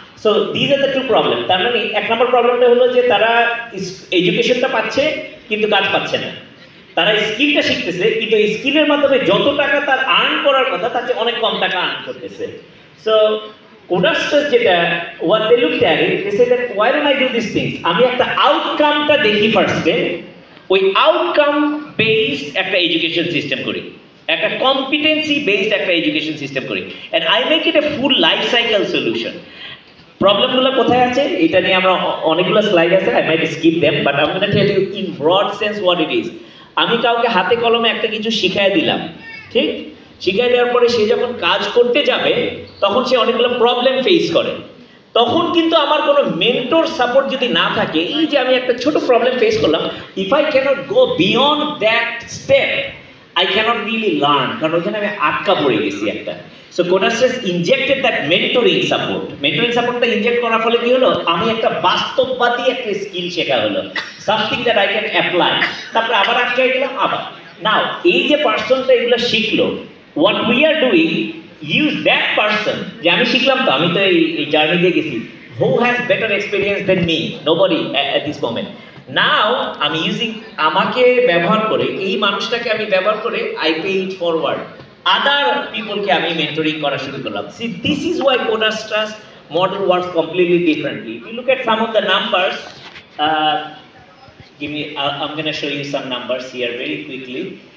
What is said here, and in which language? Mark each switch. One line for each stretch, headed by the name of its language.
English: So these are the two problem.
Bangla: তার মানে এক নম্বর প্রবলেমটা হলো যে তারা এডুকেশনটা পাচ্ছে কিন্তু কাজ পাচ্ছে না। তারা স্কিলটা শিখতেছে কিন্তু এই স্কিলের মাধ্যমে যত টাকা তার আর্ন করার কথা তার চেয়ে অনেক কম টাকা আর্ন করতেছে।
English: So Codastar যেটা what they looked at it, they said that why don't I do these things?
Bangla: আমি একটা আউটকামটা দেখি ফার্স্টে, ওই আউটকাম বেসড একটা এডুকেশন সিস্টেম করি, একটা কম্পিটেন্সি বেসড একটা এডুকেশন সিস্টেম করি,
English: and I make it a full life cycle solution.
Bangla: প্রবলেমগুলো কোথায় আছে এটা নিয়ে আমরা অনেকগুলো স্লাইড আছে,
English: I might skip them but I'm going to tell you in broad sense what it is.
Bangla: আমি কাউকে হাতে কলমে একটা কিছু শিখাই দিলাম, ঠিক? শিখাই দেওয়ার পরে সে যখন কাজ করতে যাবে তখন সে অনেকগুলো প্রবলেম ফেস করে। তখন কিন্তু আমার কোনো মেন্টর সাপোর্ট যদি না থাকে, এই যে আমি একটা ছোট প্রবলেম ফেস করলাম,
English: if I cannot go beyond that step I cannot really learn,
Bangla: কারণ ওখানে আমি আটকা পড়ে গেছি একটা।
English: So Codastar injected that mentoring support.
Bangla: Mentoring সাপোর্টটা ইনজেক্ট করার ফলে কি হলো, আমি একটা বাস্তববাদী একটা স্কিল শেখা হলো,
English: Something that I can apply.
Bangla: তারপরে আবার আটকে গেলাম আবার। নাও এই যে পার্সনটা এগুলো শিখলো,
English: what we are doing, use that person,
Bangla: যে আমি শিখলাম তো, আমি তো এই জার্নি দিয়ে গেছি,
English: who has better experience than me? Nobody at this moment. Now I'm using
Bangla: আমাকে ব্যবহার করে, এই মানুষটাকে আমি ব্যবহার করে
English: I pay it forward. Other people
Bangla: কে আমি mentoring করা শুরু করলাম.
English: See, this is why Codastra's model works completely differently. If you look at some of the numbers, I'm going to show you some numbers here very quickly.